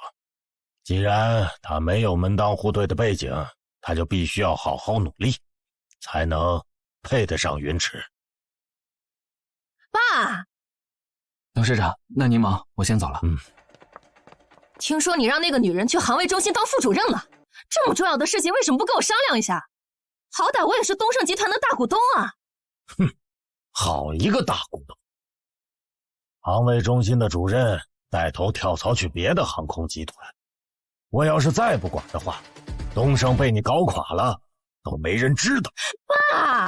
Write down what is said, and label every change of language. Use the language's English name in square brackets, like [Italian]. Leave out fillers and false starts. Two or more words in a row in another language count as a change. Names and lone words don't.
[Chinese] 既然他沒有門當戶對的背景，他就必須要好好努力，才能配得上雲池。爸，董事長，那您忙，我先走了。聽說你讓那個女人去航位中心當副主任了，這麼重要的事情為什麼不跟我商量一下？好歹我也是東盛集團的大股東啊。好一個大股東。航位中心的主任帶頭跳槽去別的航空集團，我要是再不管的話，東盛被你搞垮了都沒人知道。爸，